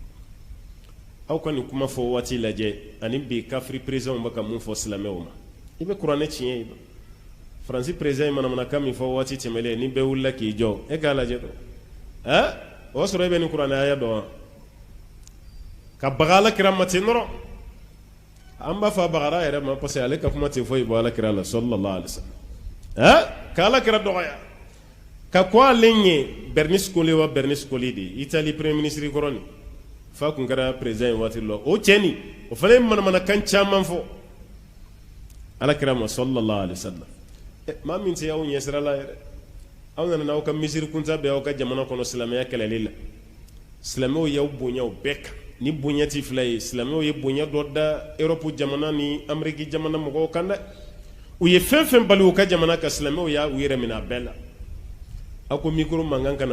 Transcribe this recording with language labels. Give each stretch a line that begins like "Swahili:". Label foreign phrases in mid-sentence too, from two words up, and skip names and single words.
Bambara: aw ka nin kuma fɔ waati lajɛ ani bi kafiri président bɛ ka mun fɔ silamɛw ma i bɛ kuranɛ tiɲɛ ye faransi président ye manamanakan min fɔ waati tɛmɛlen ni bɛɛ wulila k'i jɔ e k'a lajɛ dɔrɔn o y'a sɔrɔ e bɛ nin kuranɛ aya dɔn wa ka baga alakira ma ten dɔrɔn an b'a fɔ a bagara yɛrɛ ma
French: parce que
Bambara: ale ka kuma tɛ foyi bɔ alakira la
Arabic: صلى الله عليه وسلم
Bambara: ka alakira dɔgɔya ka ko ale ɲɛ Berlusconi wa Berlusconi de Italie
French: premier ministre
Bambara: kɔrɔ nin fa kun kɛra président ye waati la o cɛ nin o fana ye manamanakan caman fɔ alakira ma
Arabic: صلى الله عليه وسلم
Bambara: maa min tɛ aw ɲɛsira la yɛrɛ aw nana n'aw ka misiri kunta bɛ aw ka jamana kɔnɔ silamɛya kɛlɛli la silamɛw y'aw bonya o bɛɛ kan ni bonya ti fila ye silamɛw ye bonya dɔ da Europe jamana ni Ameriki jamana mɔgɔw kan dɛ u ye fɛn fɛn bali u ka jamana ka silamɛw y'a u yɛrɛ minɛ a bɛɛ la aw ko micro mankan kana